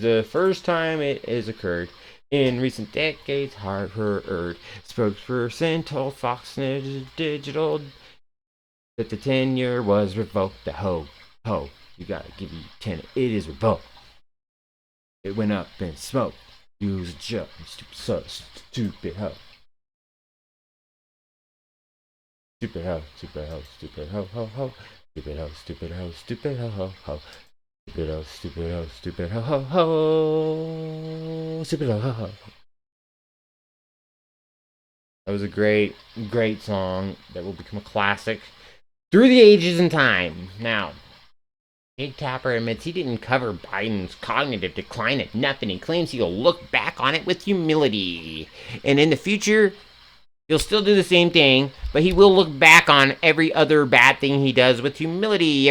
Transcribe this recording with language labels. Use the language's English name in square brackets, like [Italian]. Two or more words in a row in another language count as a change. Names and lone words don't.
[English] The first time it has occurred in recent decades, Harvard spokesperson told Fox News Digital that the tenure was revoked. The ho, you gotta give you 10. It is revoked. It went up in smoke. Use a joke, stupid ho. Stupid ho, stupid ho, stupid ho, ho, ho. Stupid ho, stupid ho, stupid ho, ho, ho. Stupid ho, stupid ho, stupid ho, ho, ho. Stupid ho, ho, ho. That was a great song that will become a classic. through the ages and time. Now, Jake Tapper admits he didn't cover Biden's cognitive decline at nothing. He claims he'll look back on it with humility. And in the future, he'll still do the same thing, but he will look back on every other bad thing he does with humility.